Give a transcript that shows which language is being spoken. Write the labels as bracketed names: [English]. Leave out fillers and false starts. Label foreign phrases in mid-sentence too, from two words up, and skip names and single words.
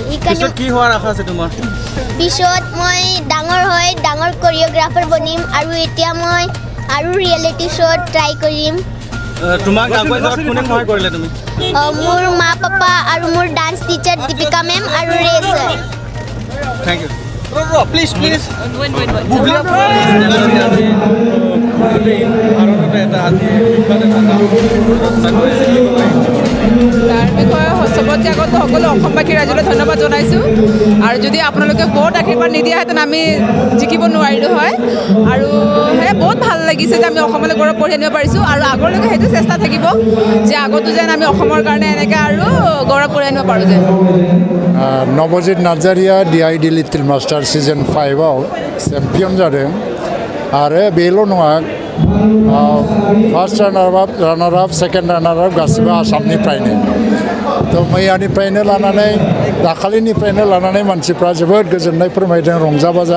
[Assamese] পিছত কি হোৱাৰ আশা আছে তোমাৰ? পিছত মই ডাঙৰ কোৰিঅ'গ্ৰাফাৰ বনিম, আৰু এতিয়া মই আৰু [English] reality showত [Assamese] ট্ৰাই কৰিম। তোমাক আগুৱাই যোৱাত কোনে সহায় কৰিলে তুমি? মোৰ মা পাপা আৰু মোৰ [English] dance teacher [Assamese] দীপিকা মেম আৰু ৰে ছাৰ। [English] Thank you. Please. [Assamese] তাৰ বিষয়ে চবতকৈ আগত সকলো অসমবাসী ৰাইজলৈ ধন্যবাদ জনাইছোঁ, আৰু যদি আপোনালোকে বহুত আশীৰ্বাদ নিদিয়াহেঁতেন আমি জিকিব নোৱাৰিলোঁ হয়। আৰু সেয়া বহুত ভাল লাগিছে যে আমি অসমলৈ গৌৰৱ কঢ়িয়াই আনিব পাৰিছোঁ, আৰু আগলৈকে সেইটো চেষ্টা থাকিব যে আগতো যেন আমি অসমৰ কাৰণে এনেকৈ আৰু গৌৰৱ কঢ়িয়াই আনিব পাৰোঁ যেন। [Bodo] नवजित नार्जारिया DID लिटिल मास्टार सीजन 5 आव चेम्पियन जादों, आरो बेल' नङा, [English] first runner up second runner up [Bodo] गासिबो आसामनिफ्रायनो। तो मैयानिफ्रायनो लानानै दाखालिनिफ्रायनो लानानै मानसिफ्रा जोबोद गोजोननाय फोरमायदों, रंजा बाजा।